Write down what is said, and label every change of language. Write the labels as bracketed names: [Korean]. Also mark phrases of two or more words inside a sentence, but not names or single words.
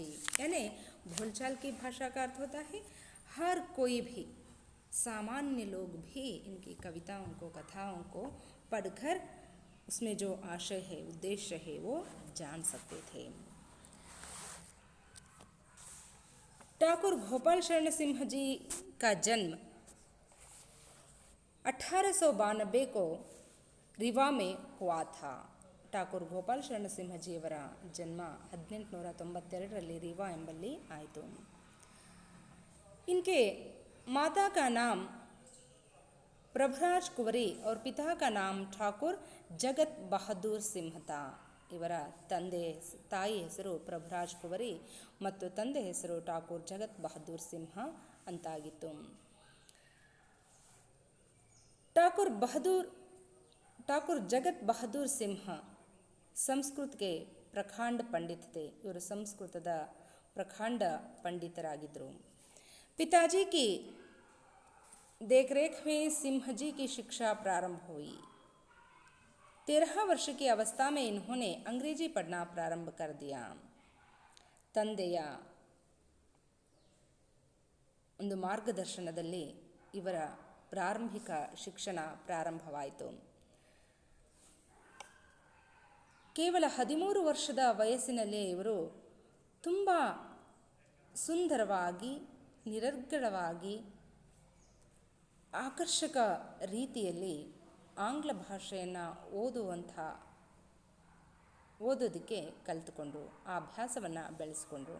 [Hindi] यानी भोलचाल की भाषा का अर्थ होता है हर कोई भी, सामान्य लोग भी इनकी कविताओं को, कथाओं को पढ़कर उसमें जो आशय है, उद्देश्य है, वो जान सकते थे। ठाकुर गोपाल शरण सिंह जी का जन्म 1892 को रीवा में हुआ था। [Kannada] ಠಾಕೂರ್ ಗೋಪಾಲ್ ಶರಣ ಸಿಂಹಜಿಯವರ ಜನ್ಮ 1892 रीवा ಎಂಬಲ್ಲಿ ಆಯಿತು। [Hindi] इनके माता का नाम प्रभुराज कुंवरी और पिता का नाम ठाकुर जगत बहादुर सिंह था। [Kannada] ಇವರ ತಾಯಿ ಹೆಸರು ಪ್ರಭುರಾಜ್ ಕುವರಿ ಮತ್ತು ತಂದೆ ಹೆಸರು ಠಾಕೂರ್ ಜಗತ್ ಬಹದ್ದೂರ್ ಸಿಂಹ ಅಂತಾಗಿತ್ತು. [Hindi] ಠಾಕೂರ್ ಜಗತ್ ಬಹದ್ದೂರ್ ಸಿಂಹ ಸಂಸ್ಕೃತ್ के प्रखंड पंडित थे. [Kannada] ಇವರು ಸಂಸ್ಕೃತದ ಪ್ರಖಂಡ ಪಂಡಿತರಾಗಿದ್ದರು. [Hindi] पिताजी की देखरेख में सिंह जी की शिक्षा प्रारंभ हुई. 13 वर्ष की अवस्था में इन्होंने अंग्रेजी पढ़ना प्रारंभ कर दिया. [Kannada] ತಂದೆಯ ಒಂದು ಮಾರ್ಗದರ್ಶನದಲ್ಲಿ ಇವರ ಪ್ರಾರಂಭಿಕ ಶಿಕ್ಷಣ ಪ್ರಾರಂಭವಾಯಿತು. ಕೇವಲ 13 ವರ್ಷದ ವಯಸ್ಸಿನಲ್ಲೇ ಇವರು ತುಂಬ ಸುಂದರವಾಗಿ, ನಿರರ್ಗಳವಾಗಿ, ಆಕರ್ಷಕ ರೀತಿಯಲ್ಲಿ ಆಂಗ್ಲ ಭಾಷೆಯನ್ನು ಓದೋದಕ್ಕೆ ಕಲಿತುಕೊಂಡ್ರು, ಆ ಅಭ್ಯಾಸವನ್ನು ಬೆಳೆಸ್ಕೊಂಡ್ರು.